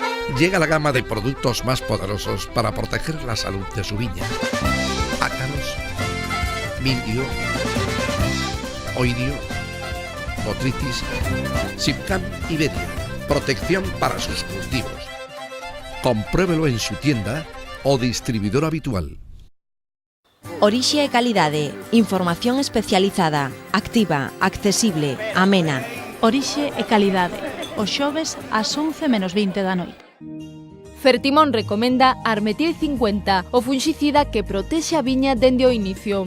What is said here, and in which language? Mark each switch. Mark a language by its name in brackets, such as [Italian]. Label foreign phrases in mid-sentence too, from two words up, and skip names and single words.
[Spanish] llega la gama de productos más poderosos para proteger la salud de su viña. Ácaros, mildio, oidio, botrytis, Sipcam y Bedia. Protección para sus cultivos. Compruébelo en su tienda o distribuidor habitual. [Galician] Orixe e calidade, información especializada, activa, accesible, amena. Orixe e calidade, os xoves ás 11:20 da noite. Fertimón recomenda Armetil 50, o funxicida que protexe a viña dende o inicio.